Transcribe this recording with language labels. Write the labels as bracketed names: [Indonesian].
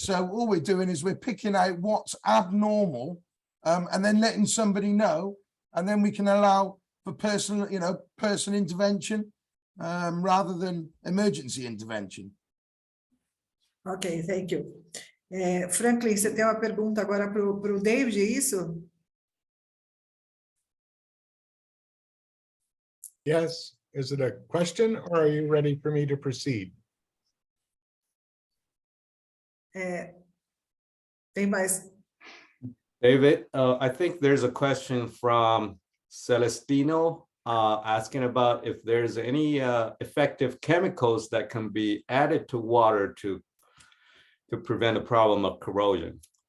[English] So all we're doing is we're picking out what's abnormal and then letting somebody know, and then we can allow for personal intervention rather than emergency intervention. Ok, thank you. [Portuguese] Franklin, você tem uma pergunta agora para o David, é isso? [English] Yes. Is it a question or are you ready for me to proceed? [Portuguese] Tem mais? [English] David, I think there's a question from Celestino asking about if there's any effective chemicals that can be added to water to prevent a problem of corrosion.